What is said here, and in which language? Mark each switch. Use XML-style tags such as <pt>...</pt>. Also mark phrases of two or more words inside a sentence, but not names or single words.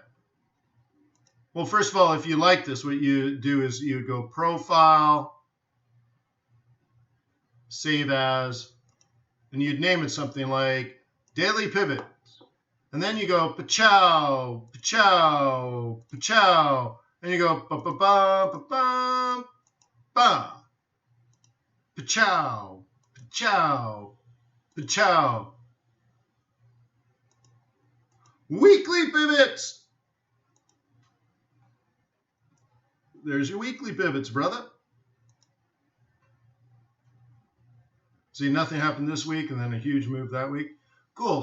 <en>Well, first of all, if you like this, what you do is you go Profile, Save As, and you'd name it something like Daily Pivot. And then you go pachow, pachow, pachow, and you go ba ba ba ba ba ba, pachow, pachow, pachow. Weekly pivots. There's your weekly pivots, brother. See, nothing happened this week and then a huge move that week. Cool.</en>